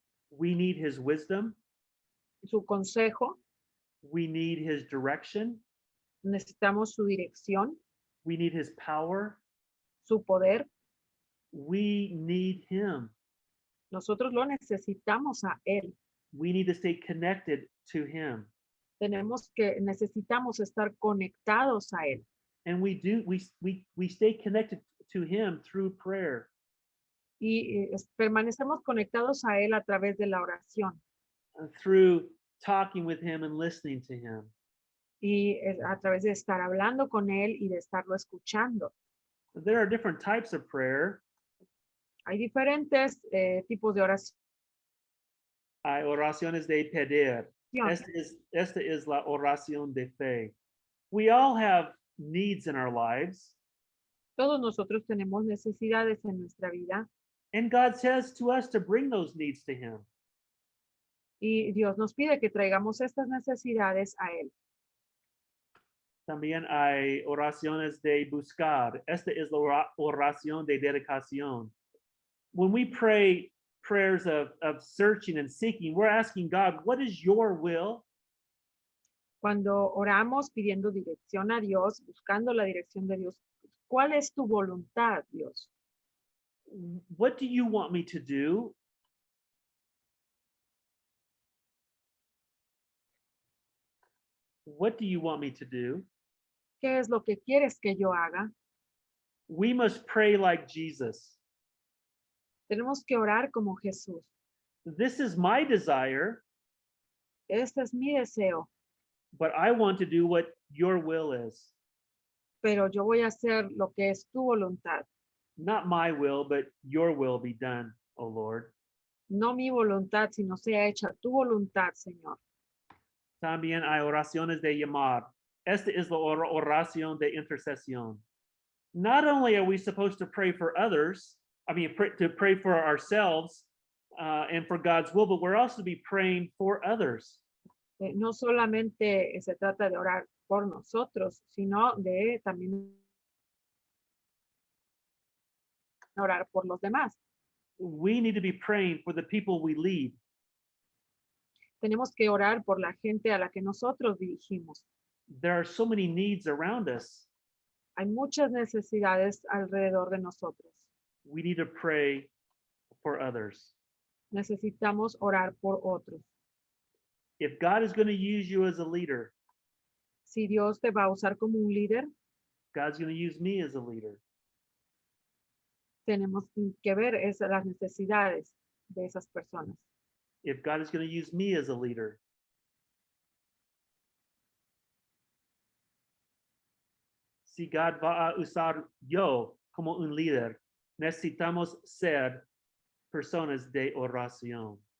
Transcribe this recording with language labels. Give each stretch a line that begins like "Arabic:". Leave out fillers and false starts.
English: We need His wisdom.
Spanish: Su consejo.
English: We need His direction.
Spanish: Necesitamos su dirección.
English: We need His power.
Spanish: Su poder.
English: We need Him.
Spanish: Nosotros lo necesitamos a Él.
English: We need to stay connected to Him.
Spanish: Necesitamos estar conectados a Él.
English: And we stay connected to Him through prayer.
Spanish: Y permanecemos conectados a Él a través de la oración.
English: Through talking with Him and listening to Him.
Spanish: Y a través de estar hablando con Él y de estarlo escuchando.
English: There are different types of prayer.
Spanish: Hay diferentes tipos de oración. Hay oraciones de pedir. Esta es la oración de fe.
English: We all have needs in our lives.
Spanish: Todos nosotros tenemos necesidades en nuestra vida.
English: And God says to us to bring those needs to Him.
Spanish: Y Dios nos pide que traigamos estas necesidades a Él. También hay oraciones de buscar. Esta es la oración de dedicación.
English: When we pray prayers of searching and seeking, we're asking God, what is your will?
Spanish: Cuando oramos pidiendo dirección a Dios, buscando la dirección de Dios, ¿cuál es tu voluntad, Dios?
English: What do you want me to do? What do you want me to do?
Spanish: ¿Qué es lo que quieres que yo haga?
English: We must pray like Jesus.
Spanish: Tenemos que orar como Jesús.
English: This is my desire.
Spanish: Este es mi deseo.
English: But I want to do what your will is.
Spanish: Pero yo voy a hacer lo que es tu voluntad.
English: Not my will, but your will be done, O Lord.
Spanish: No mi voluntad, sino sea hecha tu voluntad, Señor. También hay oraciones de llamar. Esta es la oración de intercesión.
English: Not only are we supposed to pray for others, to pray for ourselves and for God's will, but we're also to be praying for others.
Spanish: No solamente se trata de orar por nosotros, sino de también orar por los demás.
English: We need to be praying for the people we lead.
Spanish: Tenemos que orar por la gente a la que nosotros dirigimos.
English: There are so many needs around us.
Spanish: Hay muchas necesidades alrededor de nosotros.
English: We need to pray for others.
Spanish: Necesitamos orar por otros.
English: If God is going to use you as a leader,
Spanish: Si Dios te va a usar como un líder,
English: God's going to use me as a leader.
Spanish: tenemos que ver las necesidades de esas personas.
English: If God is going to use me as a leader,
Spanish: si God va a usar yo como un líder, necesitamos ser personas de oración.